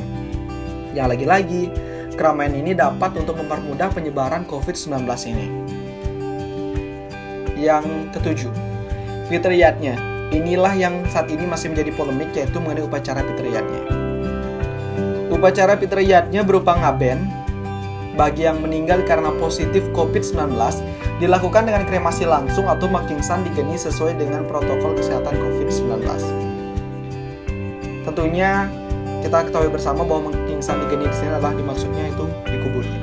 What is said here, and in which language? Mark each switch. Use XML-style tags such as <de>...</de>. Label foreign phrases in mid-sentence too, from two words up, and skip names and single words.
<id>Yang lagi-lagi, keramaian ini dapat untuk mempermudah penyebaran COVID-19 ini. Yang ketujuh, fitriyatnya. Inilah yang saat ini masih menjadi polemik, yaitu mengenai upacara fitriyatnya. Upacara fitriyatnya berupa ngaben bagi yang meninggal karena positif COVID-19 dilakukan dengan kremasi langsung atau</id> <ban>makingsan digeni</ban> <id>sesuai dengan protokol kesehatan COVID-19. Tentunya kita ketahui bersama bahwa</id> <ban>makingsan digeni</ban> <id>di sini adalah dimaksudnya itu dikubur.</id>